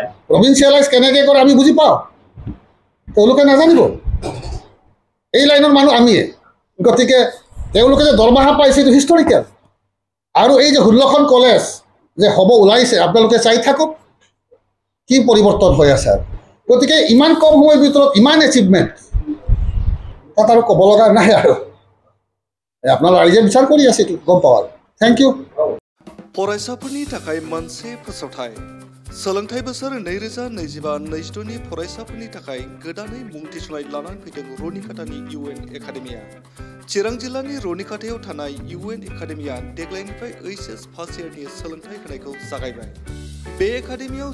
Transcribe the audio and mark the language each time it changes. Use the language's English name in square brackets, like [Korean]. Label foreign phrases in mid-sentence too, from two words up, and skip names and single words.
[Assamese] প্ৰভিঞ্চিয়েলাইজ কেনেকৈ কৰে আমি বুজি পাওঁ তেওঁলোকে নাজানিব এই লাইনৰ মানুহ আমিয়ে গতিকে তেওঁলোকে যে দৰমহা পাইছে এইটো হিষ্টৰিকেল আৰু এই যে 16খন কলেজ যে হ'ব ওলাইছে আপোনালোকে চাই থাকক কি পৰিৱৰ্তন হৈ আছে গতিকে ইমান কম সময়ৰ ভিতৰত ইমান এচিভমেণ্ট তাত আৰু ক'ব লগা নাই আৰু আপোনাৰ ৰাইজে বিচাৰ কৰি আছে এইটো গম পাওঁ আৰু [English] thank you [Bodo] फरायसाफोरनि थाखाय मोनसे फोसावथाय सोलोंथाइ बोसोर 2025-26 नि फरायसाफोरनि थाखाय गोदानै मुं थिसननाय लानानै फैदों रनिकाटानि UN एकाडेमिया चिरां जिल्लानि रनिकाटायाव थानाय UN एकाडेमिया देग्लायनिफ्राय HS फार्स्ट इयारनि सोलोंथाइ होनायखौ जागायबाय बे एकाडेमियाव